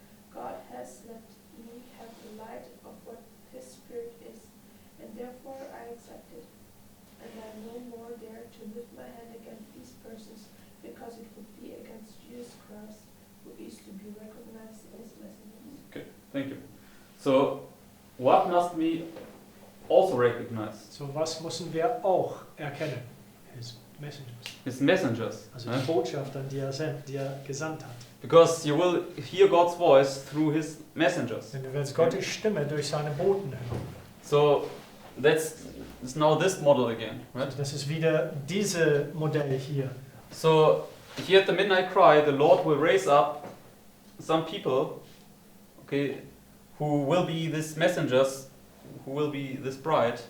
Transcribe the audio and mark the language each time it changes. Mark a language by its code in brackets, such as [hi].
[en] God has let me have the light of what His Spirit is, and therefore I accept it. And I no more dare to lift my hand against these persons, because it would be against Jesus Christ, who is to be recognized as messengers. Okay, thank you. So what must we also recognize? [de] So, was müssen wir auch erkennen? [en] His messengers. His messengers. [de] Also ne? die Botschaftern, die er gesandt hat. [en] Because you will hear God's voice through his messengers. [de] Denn du wirst Gottes Stimme durch seine Boten hören. [en] So it's now this model again, right? [de] Also das ist wieder dieses Modell hier. [en] So here at the midnight cry, the Lord will raise up some people, okay, who will be these messengers, who will be this bride.